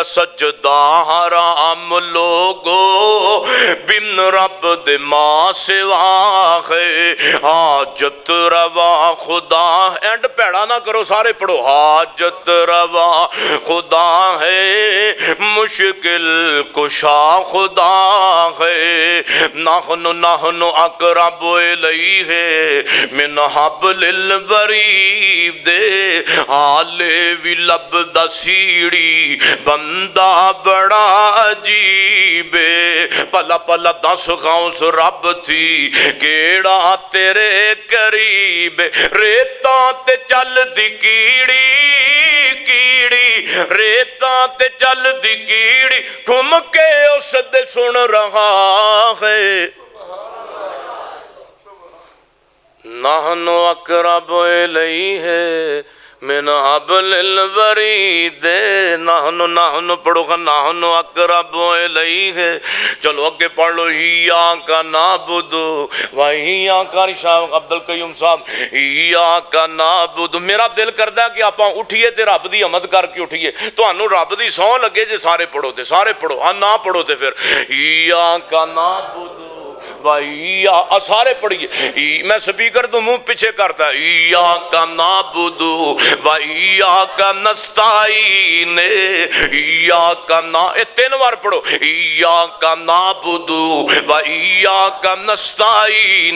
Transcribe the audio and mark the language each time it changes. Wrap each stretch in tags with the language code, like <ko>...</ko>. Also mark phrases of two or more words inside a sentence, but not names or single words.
<pa>سجدہ حرام لوگو بن رب دے ماں سوا ہے، حاجت روا خدا، اینڈ بھیڑا نہ کرو سارے پڑھو، حاجت روا خدا ہے، مشکل کشا خدا ہے,</pa> <ar>نحن نحن أقرب إليه من حبل الوريد</ar> <pa>دے، حالے بھی لبھدا سیڑھی بندہ بڑا عجیب، بھلا بھلا دس غوث رب تھی کیہڑا تیرے قریب، ریتا تے چلدی کیڑی کیڑی، ریتا تے چلدی کیڑی، ٹھمکے اس دے سن رہا ہے.</pa> <ar>نحن أقرب إليه من حبل الورید نحن</ar> <pa>پڑھو گا</pa> <ar>نحن اقرب الیہ.</ar> <pa>چلو اگے پڑھ لو</pa> <ar>ایاک نعبد و ایاک. شاہ عبد القیوم صاحب ایاک نعبد.</ar> <pa>میرا دل کردا ہے کہ آپاں اٹھیے تے رب دی حمد کر کے اٹھیے. تانوں رب دی سو لگے جے سارے پڑھو تے سارے پڑھو, ہاں نہ پڑھو تے پھر</pa> <ar>ایاک نعبد</ar> <pa>سارے پڑھیے. میں سپیکر تو منہ پیچھے کرتا</pa> <ar>ایاک نعبد و ایاک نستعین. ایاک</ar> <pa>تین بار پڑھو</pa> <ar>ایاک نعبد و ایاک نستعین.</ar>